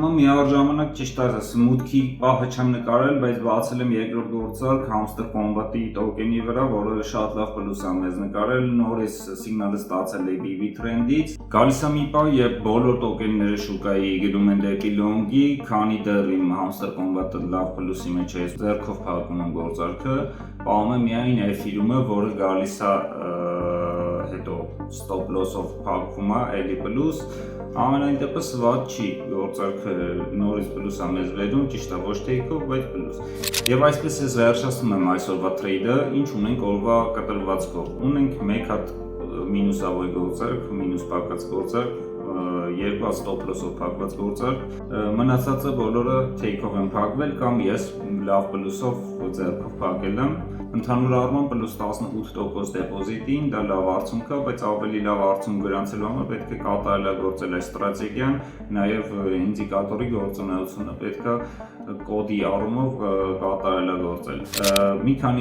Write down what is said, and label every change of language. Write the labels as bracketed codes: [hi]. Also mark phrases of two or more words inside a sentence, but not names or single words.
[hy] է, միաժամանակ ճիշտ ասած մուտքի պահը չեմ նկարել, բայց բացել եմ երկրորդ գործարք Hamster Combat-ի տոկենի վրա, որը շատ լավ պլյուս է մեզ նկարել, նորից սիգնալը ստացել է BB Trend-ից։ Գալիս է մի պահ, երբ բոլոր տոկենները շուկայի գնում են դեպի long-ի, քանի դեռ իմ Hamster Combat-ը լավ պլյուսի մեջ է, ձեռքով փակում եմ գործարքը, պահում եմ միայն Ethereum-ը, որը գալիս է հետո [en] stop loss- [hy] ով փակվում է, էլի պլյուս։ Ամենայն դեպս վատ չի, գործարքը նորից պլյուս է մեզ վերում, ճիշտ է ոչ take-ով, բայց պլյուս։ Եվ այսպես ես վերջացնում եմ այսօրվա trade-ը, ինչ ունենք օրվա կտրվածքով։ Ունենք մեկ հատ մինուսավոր գործարք, մինուս փակած գործարք, երկու [en] stop loss- [hy] ով փակված գործարք, մնացածը բոլորը take-ով են փակվել կամ ես լավ պլյուսով ձեռքով փակել եմ։ Ընդհանուր առմամբ պլյուս 18% դեպոզիտին, դա լավ արդյունք է, բայց ավելի լավ արդյունք գրանցելու համար պետք է կատարելագործել այս ստրատեգիան, նաև ինդիկատորի գործունեությունը պետք է կոդի առումով կատարելագործել։ Մի քանի